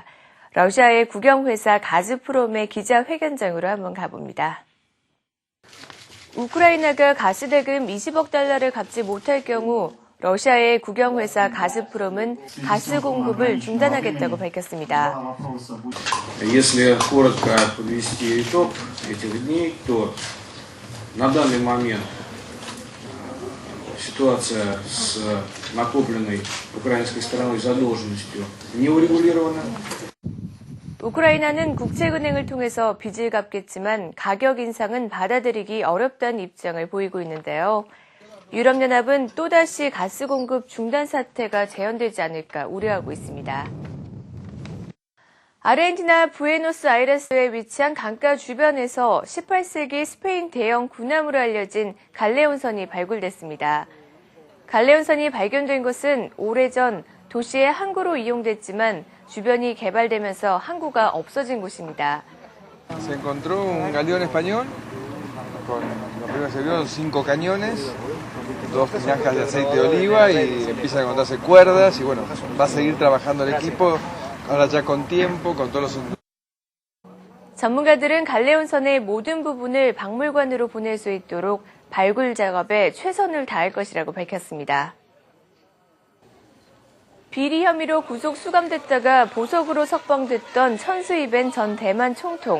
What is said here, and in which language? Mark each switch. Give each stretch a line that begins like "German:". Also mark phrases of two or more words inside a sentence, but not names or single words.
Korean: 러시아의 국영회사 가즈프롬의 기자회견장으로 한번 가봅니다. 우크라이나가 가스 대금 20억 달러를 갚지 못할 경우 러시아의 국영회사 가즈프롬은 가스 공급을 중단하겠다고 밝혔습니다.
Russian: Если коротко подвести итог этих дней, то на данный момент ситуация с накопленной украинской стороной задолженностью не урегулирована.
Korean: 우크라이나는 국책은행을 통해서 빚을 갚겠지만 가격 인상은 받아들이기 어렵다는 입장을 보이고 있는데요. 유럽연합은 또다시 가스 공급 중단 사태가 재현되지 않을까 우려하고 있습니다. 아르헨티나 부에노스아이레스에 위치한 강가 주변에서 18세기 스페인 대형 군함으로 알려진 갈레온선이 발굴됐습니다. 갈레온선이 발견된 곳은 오래전 도시의 항구로 이용됐지만 주변이 개발되면서 항구가 없어진 곳입니다.
Spanish: Se encontró un galeón español con lo primero que se vio 5 cañones, 2 tinajas de aceite de oliva y empiezan a encontrarse cuerdas y bueno, va a seguir trabajando el equipo ahora ya con tiempo, con todos los.
Korean: 전문가들은 갈레온선의 모든 부분을 박물관으로 보낼 수 있도록 발굴 작업에 최선을 다할 것이라고 밝혔습니다. 비리 혐의로 구속 수감됐다가 보석으로 석방됐던 천수이벤 전 대만 총통.